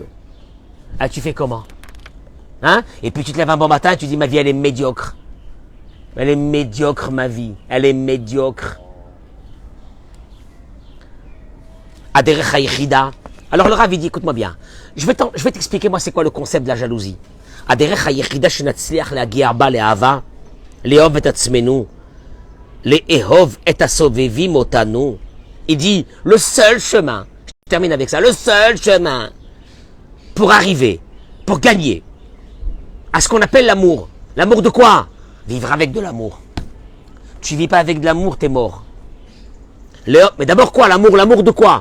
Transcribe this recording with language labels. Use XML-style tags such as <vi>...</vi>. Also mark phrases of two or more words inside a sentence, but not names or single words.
<fr>Ah, tu fais comment? Hein? Et puis tu te lèves un bon matin et tu dis ma vie elle est médiocre. Elle est médiocre ma vie. Elle est médiocre.</fr> <he>הדרך היחידה.</he> <fr>Alors le Rav dit écoute-moi bien. Je vais t'expliquer moi c'est quoi le concept de la jalousie.</fr> <he>הדרך היחידה שנצליח להגיע בה לאהבה לאהוב את עצמנו לאהוב את הסובבים אותנו.</he> <fr>Il dit le seul chemin. Je termine avec ça. Le seul chemin pour arriver, pour gagner à ce qu'on appelle l'amour. L'amour de quoi? Vivre avec de l'amour. tu vis pas avec de l'amour, t'es mort. Mais d'abord quoi? L'amour de quoi?</fr>